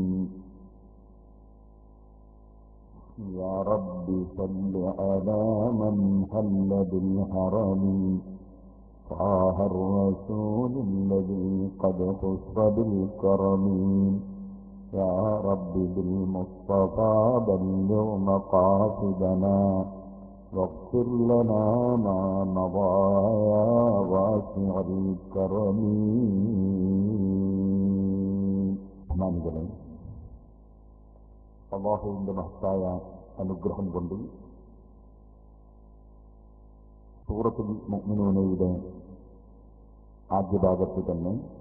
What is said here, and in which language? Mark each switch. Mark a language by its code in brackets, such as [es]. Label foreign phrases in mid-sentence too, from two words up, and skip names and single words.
[ar] يا رب صل على من حل بالحرم طه الرسول الذي قد خص بالكرم. يا رب بالمصطفى بلغ مقاصدنا واغفر لنا ما مضى يا واسع الكرم. [ml] അല്ലാഹുവിന്റെ മഹത്തായ അനുഗ്രഹം കൊണ്ട് സൂറത്തുൽ മുഅ്മിനൂനയുടെ ആദ്യ ഭാഗത്ത് തന്നെ